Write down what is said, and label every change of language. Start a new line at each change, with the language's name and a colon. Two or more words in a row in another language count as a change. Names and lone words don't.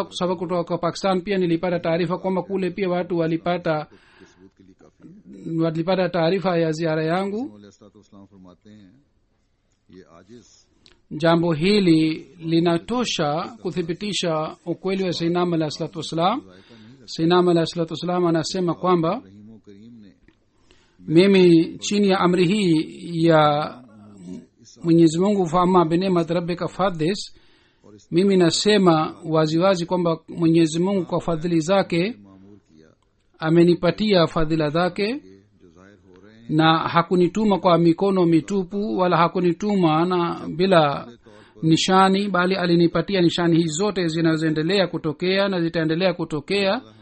Swahili: kwa sababu kutoka kwa Pakistan pia nilipata taarifa kwamba kule pia watu walipata taarifa ya ziara yangu. jambo hili linatosha kuthibitisha ukweli wa
Arabic: سيدنا عليه الصلاة والسلام. سيدنا عليه الصلاة والسلام
Swahili: anasema kwamba mimi chini ya amri hii ya Mwenyezi Mungu,
Arabic: فأما بنعمة ربك فحدث,
Swahili: mimi nasema waziwazi kwamba Mwenyezi Mungu kwa fadhili zake amenipatia fadhila zake, na hakunituma kwa mikono mitupu, wala hakunituma na bila nishani, bali alinipatia nishani hizi zote zinazoendelea kutokea na zitaendelea kutokea.